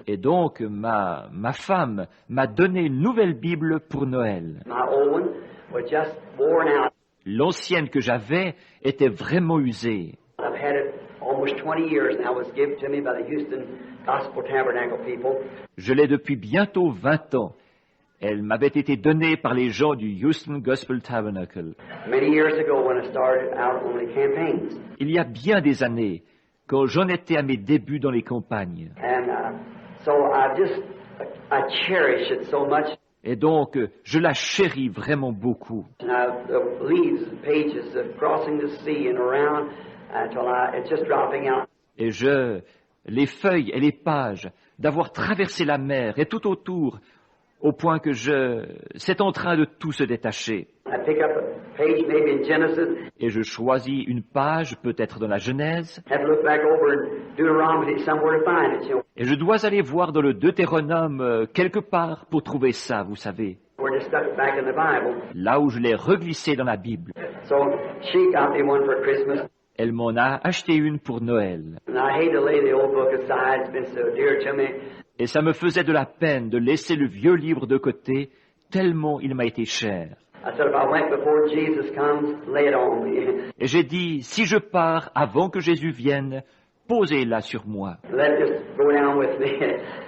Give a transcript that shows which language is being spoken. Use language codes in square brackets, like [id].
[fr] Et donc, ma femme m'a donné une nouvelle Bible pour Noël. [en] My old one was just worn out. [fr] L'ancienne que j'avais était vraiment usée. [en] I've had it almost 20 years now. It was given to me by the Houston Gospel Tabernacle people. [fr] Je l'ai depuis bientôt 20 ans. Elle m'avait été donnée par les gens du Houston Gospel Tabernacle. [en] Many years ago when I started out on the campaigns. [fr] Il y a bien des années, quand j'en étais à mes débuts dans les campagnes. [en] And so I cherish it so much. [fr] Et donc, je la chéris vraiment beaucoup. [en] And the leaves, the pages of crossing the sea and around until it's just dropping out. [fr] Et les feuilles et les pages, d'avoir traversé la mer et tout autour, au point que c'est en train de tout se détacher. [en] I pick up a page maybe in Genesis. [fr] Et je choisis une page, peut-être dans la Genèse, [en] Have to look back over in Deuteronomy somewhere to find it. You know, [fr] et je dois aller voir dans le Deutéronome quelque part pour trouver ça, vous savez, [en] we're just stuck back in the Bible. [fr] là où je l'ai reglissé dans la Bible. [en] So she got me one for Christmas. [fr] Elle m'en a acheté une pour Noël. [en] And I hate to lay the old book aside. It's been so dear to me. [fr] Et ça me faisait de la peine de laisser le vieux livre de côté, tellement il m'a été cher. [en] I said, if I went before Jesus comes, lay it on me. [fr] Et j'ai dit, si je pars avant que Jésus vienne, posez-la sur moi, [en] Let it just go down with me.